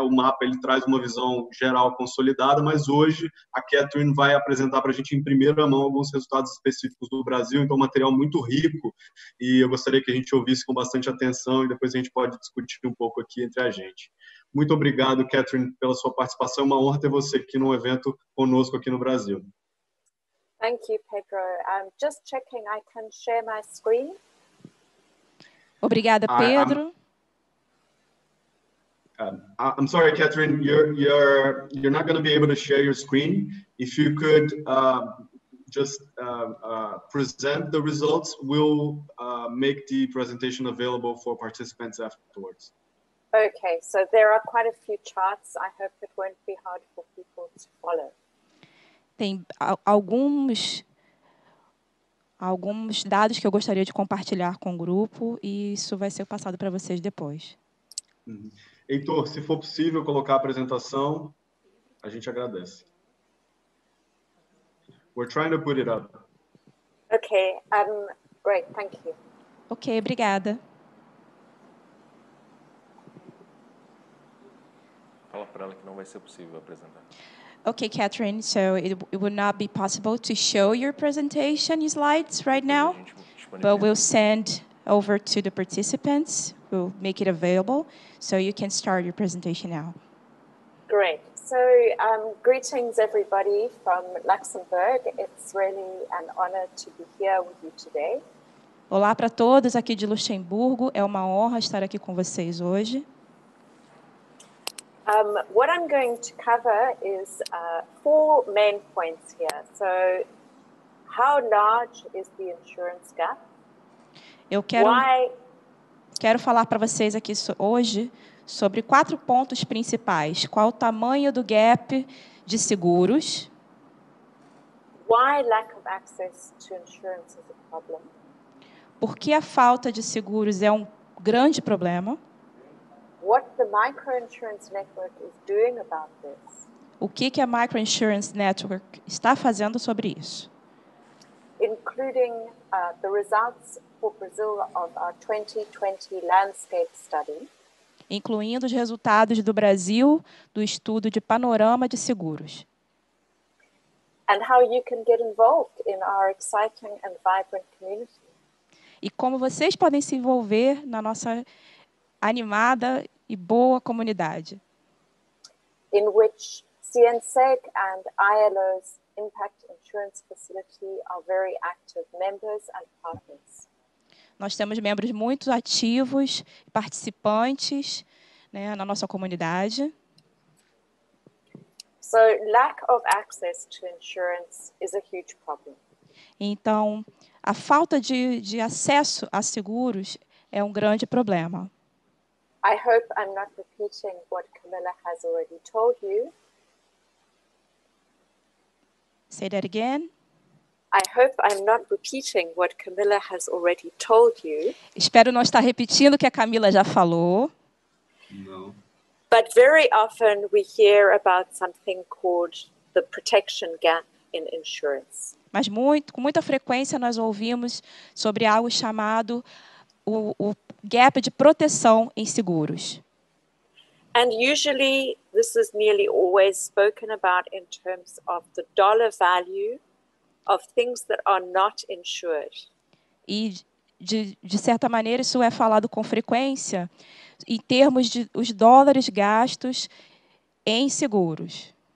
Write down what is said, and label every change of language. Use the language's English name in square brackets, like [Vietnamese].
[Portuguese] O mapa ele traz uma visão geral consolidada, mas hoje a Catherine vai apresentar para a gente em primeira mão alguns resultados específicos do Brasil, então um material muito rico e eu gostaria que a gente ouvisse com bastante atenção e depois a gente pode discutir um pouco aqui entre a gente. Muito obrigado, Catherine, pela sua participação, é uma honra ter você aqui no evento conosco aqui no Brasil. [English] Thank you, Pedro. I'm just checking I can share my screen. [Portuguese] Obrigada, Pedro. [English] I'm sorry, Catherine, you're not going to be able to share your screen. If you could just present the results, we'll make the presentation available for participants afterwards. Okay, so there are quite a few charts. I hope it won't be hard for people to follow. [Portuguese] Tem alguns dados que eu gostaria de compartilhar com o grupo e isso vai ser passado para vocês depois. Heitor, se for possível colocar a apresentação, a gente agradece. [English] We're trying to put it up. Okay, great, thank you. [Portuguese] Ok, obrigada. Fala para ela que não vai ser possível apresentar. [English] Okay, Catherine, so it would not be possible to show your presentation slides right now, but we'll send over to the participants. We'll make it available, so you can start your presentation now. Great. So greetings, everybody from Luxembourg. It's really an honor to be here with you today. [Portuguese] Olá para todos aqui de Luxemburgo. É uma honra estar aqui com vocês hoje. [English] What I'm going to cover is 4 main points here. So, how large is the insurance gap? [Portuguese] Eu quero falar para vocês aqui hoje sobre 4 pontos principais. Qual o tamanho do gap de seguros? [English] Why lack of access to insurance is a problem? [Portuguese] Por que a falta de seguros é um grande problema? [English] What the microinsurance network is doing about this? [Portuguese] O que a Microinsurance Network está fazendo sobre isso? [English] Including the results for Brazil of our 2020 landscape study. [Portuguese] Incluindo os resultados do Brasil do estudo de panorama de seguros. [English] And how you can get involved in our exciting and vibrant community. [Portuguese] E como vocês podem se envolver na nossa animada e boa comunidade. [English] In which CNSEG and ILO's Impact Insurance Facility are very active members and partners. [Portuguese] Nós temos membros muito ativos, participantes, né, na nossa comunidade. [English] So, lack of access to insurance is a huge problem. [Portuguese] Então, a falta de acesso a seguros é um grande problema. [English] I hope I'm not repeating what Camilla has already told you. Say that again. I hope I'm not repeating what Camilla has already told you. [Portuguese] Espero não estar repetindo o que a Camila já falou. Não. [English] But very often we hear about something called the protection gap in insurance. [Portuguese] Mas com muita frequência nós ouvimos sobre algo chamado o gap de proteção em seguros. [English] And usually this is nearly always spoken about in terms of the dollar value of things that are not insured. [Portuguese] E de certa maneira isso é falado com frequência em termos de os dólares gastos em seguros.